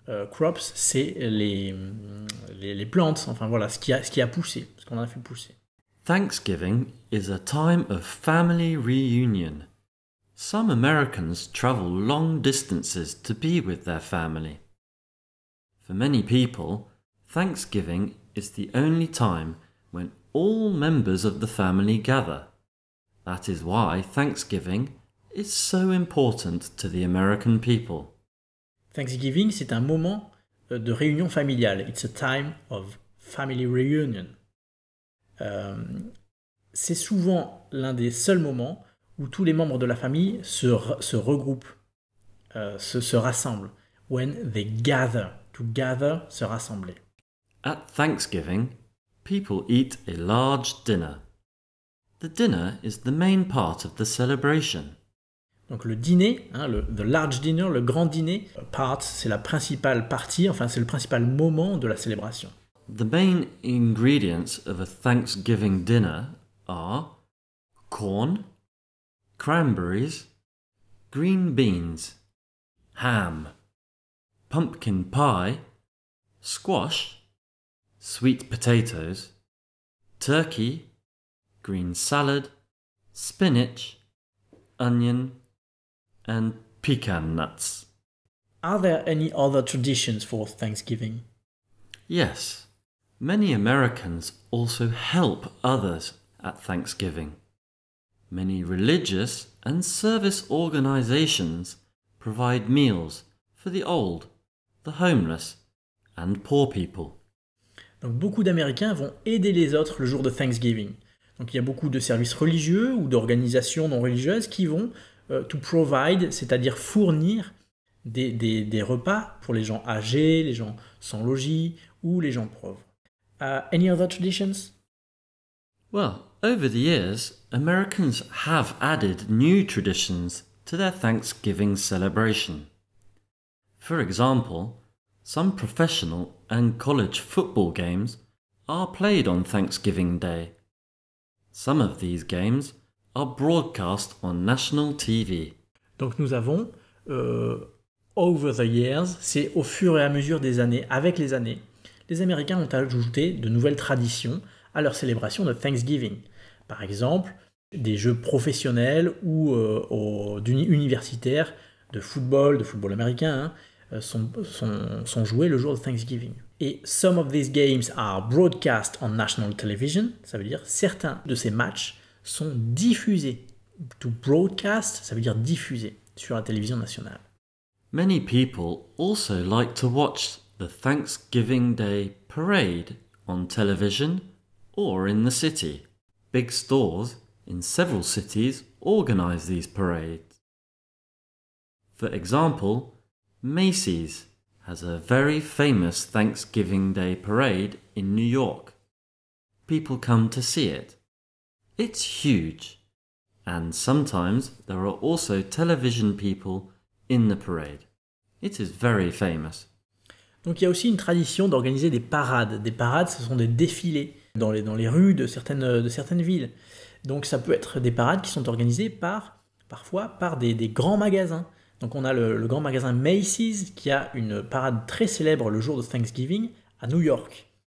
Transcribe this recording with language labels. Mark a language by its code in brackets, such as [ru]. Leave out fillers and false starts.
[fr] Crops, c'est les plantes, enfin voilà, ce qui a poussé, ce qu'on a fait pousser. [en] Thanksgiving is a time of family reunion. Some Americans travel long distances to be with their family. For many people, Thanksgiving is the only time when all members of the family gather. That is why Thanksgiving is so important to the American people. [fr] Thanksgiving, c'est un moment de réunion familiale. [en] It's a time of family reunion. [fr] C'est souvent l'un des seuls moments où tous les membres de la famille se regroupent, se rassemblent. [en] When they gather. To gather, [fr] se rassembler. [en] At Thanksgiving, people eat a large dinner. The dinner is the main part of the celebration. [fr] Donc le dîner, [en] the large dinner, [fr] le grand dîner, part, c'est la principale partie, enfin c'est le principal moment de la célébration. [en] The main ingredients of a Thanksgiving dinner are corn, cranberries, green beans, ham, pumpkin pie, squash, sweet potatoes, turkey, green salad, spinach, onion, and pecan nuts. Are there any other traditions for Thanksgiving? Yes, many Americans also help others at Thanksgiving. Many religious and service organizations provide meals for the old, the homeless, and poor people. [fr] Donc beaucoup d'Américains vont aider les autres le jour de Thanksgiving. Donc il y a beaucoup de services religieux ou d'organisations non religieuses qui vont [en] to provide, [fr] c'est-à-dire fournir des repas pour les gens âgés, les gens sans logis ou les gens pauvres. [en] Any other traditions? Well, over the years, Americans have added new traditions to their Thanksgiving celebration. For example, some professional and college football games are played on Thanksgiving Day. Some of these games are broadcast on national TV. [fr] Donc nous avons, [en] over the years, [fr] c'est au fur et à mesure des années, avec les années, les Américains ont ajouté de nouvelles traditions à leur célébration de Thanksgiving. Par exemple, des jeux professionnels ou universitaires de football américain sont joués le jour de Thanksgiving. Et [en] some of these games are broadcast on national television, [fr] ça veut dire certains de ces matchs sont diffusés. [en] To broadcast, [fr] ça veut dire diffuser sur la télévision nationale. [en] Many people also like to watch the Thanksgiving Day parade on television or in the city. Big stores in several cities organize these parades. For example, Macy's has a very famous Thanksgiving Day parade in New York. People come to see it. It's huge, and sometimes there are also television people in the parade. It is very famous. [fr] Donc il y a aussi une tradition d'organiser des parades. Des parades, ce sont des défilés dans les rues de certaines villes. Donc ça peut être des parades qui sont organisées parfois par des grands magasins. Donc on a le grand magasin Macy's qui a une parade très célèbre le jour de Thanksgiving à New York.